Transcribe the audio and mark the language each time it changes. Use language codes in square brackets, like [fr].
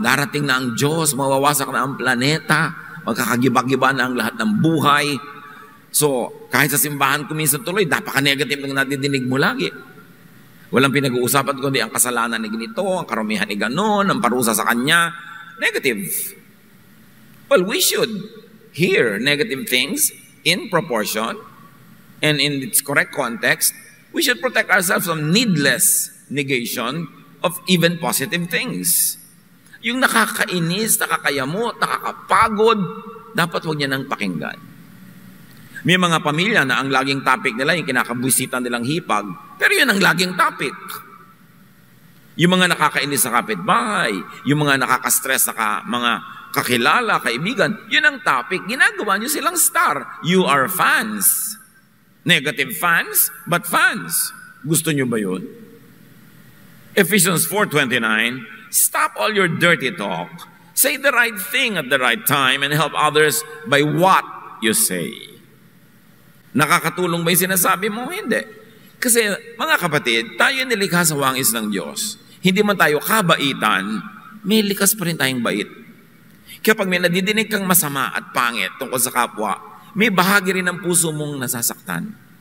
[tl] Darating na ang Diyos, mawawasak na ang planeta, magkakagiba-giba na ang lahat ng buhay. So, kahit sa simbahan ko minsan tuloy, napaka-negative ng nadidinig mo lagi. Walang pinag-uusapan kundi ang kasalanan ni ganito, ang karumihan ni ganon, ang parusa sa kanya. Negative. [en] Well, we should hear negative things in proportion and in its correct context. We should protect ourselves from needless negation of even positive things. [tl] Yung nakakainis, nakakayamot, nakakapagod, dapat huwag niya nang pakinggan. May mga pamilya na ang laging topic nila, yung kinakabwisitan nilang hipag, pero yun ang laging topic. Yung mga nakakainis sa kapitbahay, yung mga nakaka-stress sa mga kakilala, kaibigan, yun ang topic. Ginagawa nyo silang star. [en] You are fans. Negative fans, but fans. [tl] Gusto nyo ba yun? [en] Ephesians 4:29, stop all your dirty talk. Say the right thing at the right time and help others by what you say. [tl] Nakakatulong ba yung sinasabi mo? Hindi. Kasi mga kapatid, tayo nilikha sa wangis ng Diyos. Hindi man tayo kabaitan, may likas pa rin tayong bait. Kaya pag may nadidinig kang masama at pangit tungkol sa kapwa, may bahagi rin ng puso mong nasasaktan.